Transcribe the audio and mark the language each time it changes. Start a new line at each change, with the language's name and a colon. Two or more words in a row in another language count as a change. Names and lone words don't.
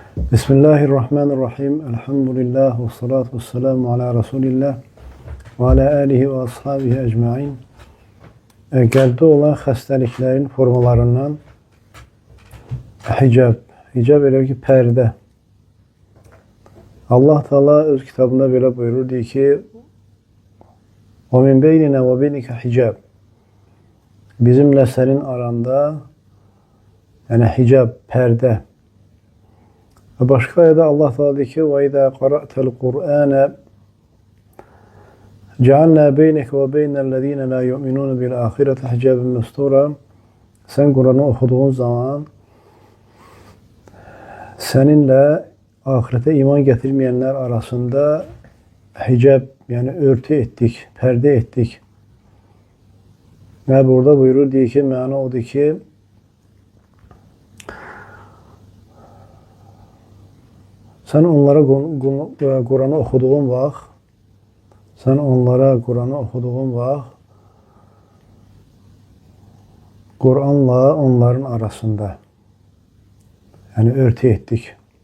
Arabic: بسم الله الرحمن الرحيم الحمد لله والصلاة والسلام على رسول الله وعلى آله وأصحابه أجمعين.
Azerbaijani: Qəlbdə olan xəstəliklərin formalarından hicab. Hicab elə ki, pərdə. Allah Teala öz kitabında belə buyurur, deyir ki,
Arabic: وَمِنْ بَيْنِنَا وَبَيْنِكَ hicab.
Azerbaijani: Bizimlə sənin aranda, yəni hicab, pərdə. Və başqa ayədə Allah Teala deyir ki,
Arabic: وَإِذَا قَرَأْتَ الْقُرْآنَ جَعَلْنَا بَيْنَكَ وَبَيْنَ الَّذ۪ينَ لَا يُؤْمِنُونَ بِالْآخِرَةِ حِجَابًا مَسْتُورًا.
Turkish: Sen Kur'an'ı okuduğun zaman seninle ahirete iman getirmeyenler arasında hicab, yani örtü ettik, perde ettik. Ve burada buyurur, diyor ki, mana odur ki, sen onlara Kur'an'ı okuduğun vaxt, Kur'an'la onların arasında, yani örtü ettik.